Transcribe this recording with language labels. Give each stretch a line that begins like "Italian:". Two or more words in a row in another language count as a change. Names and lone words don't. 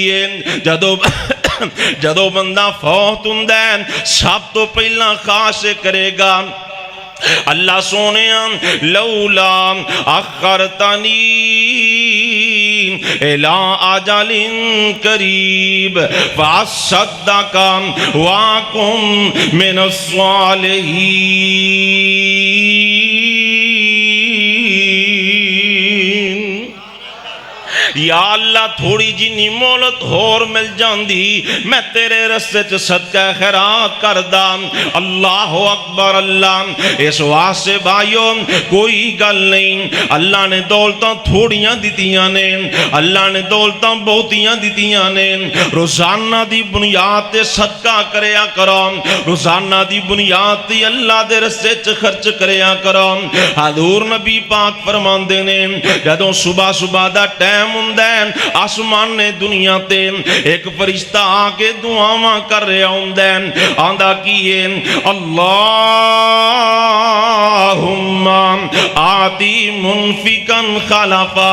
Punjabi: ہے، جدو بندہ فوت ہوندا ہے سب تو پہلا خاص کرے گا اللہ سونیا
Arabic: لولا اخرتنی الی اجل قریب فاصدق واکن من الصالحین۔
Punjabi: یا اللہ تھوڑی جی مولت ہور مل جاندی میں تیرے رستے چ صدقہ خیرات کردہ۔
Arabic: اللہ اکبر،
Punjabi: اللہ اس واسطے بھائیوں کوئی گل نہیں، اللہ نے دولتاں تھوڑیاں دیتیاں نے، اللہ نے دولتاں بہتیاں دیتیاں نے، روزانہ دی بنیاد تے صدقہ کریا کرو، روزانہ دی بنیاد تے اللہ دے رستے چ خرچ کریا کرو۔ حضور نبی پاک فرماندے نے جدوں صبح صبح دا ٹائم آسمان نے دنیا تے ایک فرشتہ آکے دعاواں کر رہا ہوں آندہ کیے
Arabic: اللہم آتی منفقن خلفا۔